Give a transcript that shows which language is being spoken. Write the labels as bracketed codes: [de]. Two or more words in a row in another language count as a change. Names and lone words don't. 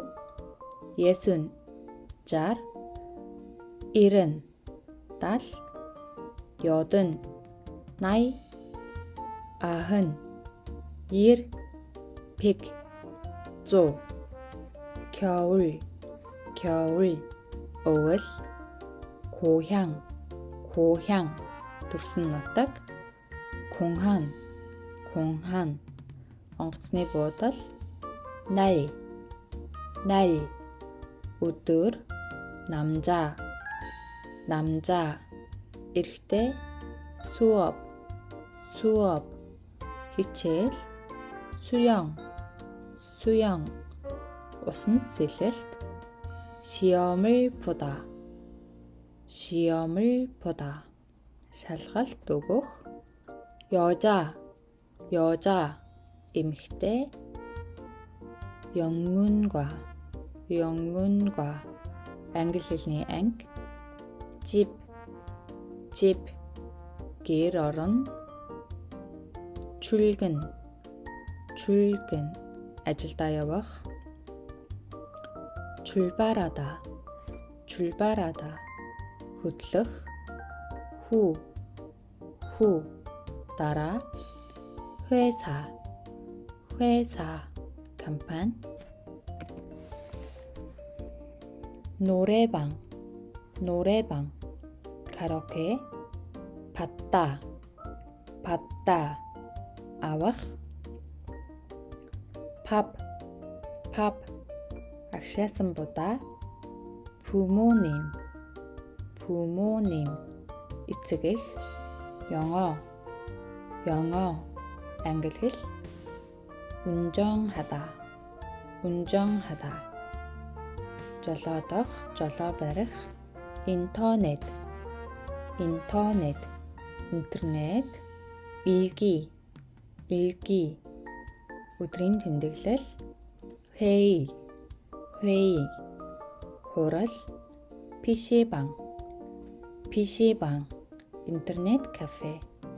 [ko] 예순 жар. 일흔 дал. 여든 나이. 아흔 ир. 백 зув. 겨울 өвөл. [mn] 고향 төрсөн нутаг. 공항 онгоцны буудал. [ko] 날 өдөр. 남자 эрэгтэй. 수업 хичээл. [mn] 수영 усанд сэлэлт. [ko] 시험을 보다 [mn] шалгалт өгөх. [ko] 여자 эмэгтэй. [mn] 영문과 англи хэлний анги. 집 гэр орон. 출근 ажилдаа явах. [ko] 출발하다, 출발하다. хөдлөх, 후, 후. 따라. 회사, 회사. 간판. 노래방, 노래방. 가로케. 봤다, 봤다. авах. 밥, 밥. [mn] агшаасанбудаа. [ko] 부모님, 부모님. [mn] эцэг эх. [ko] 영어, 영어. [mn] англи хэл. [ko] 운전하다, 운전하다. [mn] жолоодох, жолоо барих. [ko] 인터넷, 인터넷. интернет. 일기, 일기. [mn] өдрийн тэмдэглэл. [ko] 회의, 회의. хурал. PC방, PC방. [mn] интернет кафе.